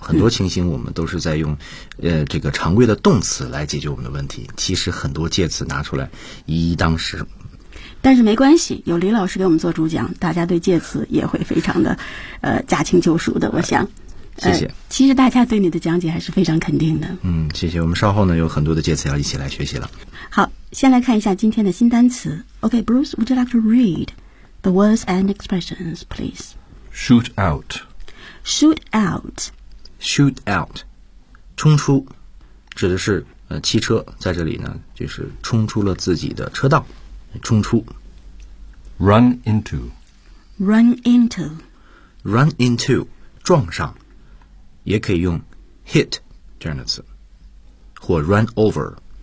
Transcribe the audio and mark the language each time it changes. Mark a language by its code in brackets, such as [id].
[zh] 很多情形我们都是在用，这个常规的动词来解决我们的问题，其实很多介词拿出来一一当十。但是没关系，有李老师给我们做主讲，大家对介词也会非常的，驾轻就熟的，我想。谢谢，其实大家对你的讲解还是非常肯定的。谢谢，我们稍后呢有很多的介词要一起来学习了。好，先来看一下今天的新单词。 [en] OK, Bruce, would you like to read the words and expressions, please? Shoot out. Shoot out. Shoot out. [zh] 冲出指的是汽车在这里呢就是冲出了自己的车道，冲出。 [en] Run into. Run into. Run into, [zh] 撞上，也可以用 hit 这样的词，或 run over。